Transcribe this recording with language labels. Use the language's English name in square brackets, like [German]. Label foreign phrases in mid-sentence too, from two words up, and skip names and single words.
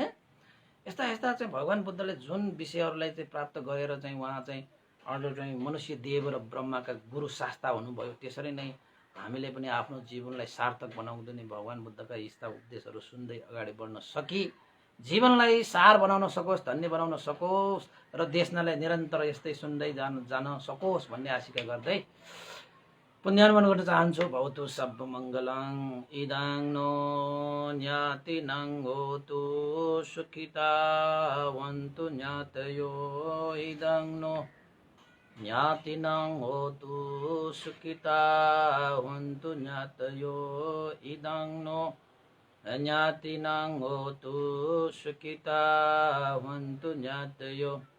[Nepali] यस्ता यस्ता चाहिँ भगवान् बुद्धले जुन विषयहरूलाई चाहिँ प्राप्त गरेर चाहिँ उहाँ चाहिँ अरू चाहिँ मनुष्य देव र ब्रह्माका गुरु शास्ता हुनुभयो, त्यसरी नै हामीले पनि आफ्नो जीवनलाई सार्थक बनाउँदै नै भगवान् बुद्धका यस्ता उपदेशहरू सुन्दै अगाडि बढ्न सकी जीवनलाई सार बनाउन सकोस्, धन्य बनाउन सकोस् र देशनालाई निरन्तर यस्तै सुन्दै जान सकोस् भन्ने आशिका गर्दै पुण्यानुमोदन गर्न चाहन्छु। [Pali] भवतु सब मङ्गलं इदां नो ज्ञातिनां होतु सुखिता वन्तु ज्ञातयो इदां नो ज्ञातिनां होतु सुखिता वन्तु ज्ञातयो इदां नो ज्ञातिनां होतु सुखिता वन्तु ज्ञातयो